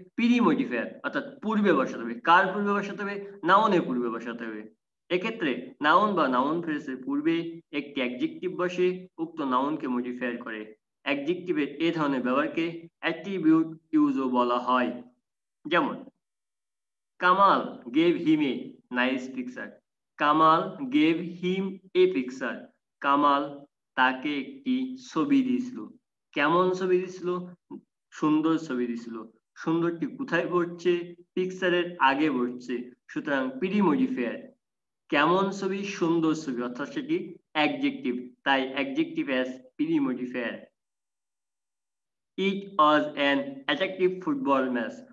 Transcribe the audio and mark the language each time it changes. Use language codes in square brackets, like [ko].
[bn] Pre modifier, অর্থাৎ পূর্বে বসাতে হবে। কার পূর্বে বসাতে হবে? নাউনের পূর্বে বসাতে হবে। এক্ষেত্রে নাউন বা নাউন ফ্রেজের পূর্বে একটি অ্যাডজেক্টিভ বসে উক্ত নাউনকে মডিফায়ার করে। অ্যাডজেক্টিভের এই ধরনের ব্যবহারকে অ্যাট্রিবিউট ইউজও বলা হয়। যেমন Kamal [en] gave him a nice picture, [bn] Kamal [en] gave him a picture, [bn] Kamal তাকে একটি ছবি দিয়েছিল। কেমন ছবি দিয়েছিল? সুন্দর ছবি দিয়েছিল। সুন্দরটি কোথায় বসছে? পিকচারের আগে বসছে, সুতরাং প্রি মডিফায়ার। কেমন ছবি, সুন্দর ছবি, অর্থাৎ সেটি অ্যাডজেক্টিভ, তাই adjective as pre modifier. [en] It was an attractive football match.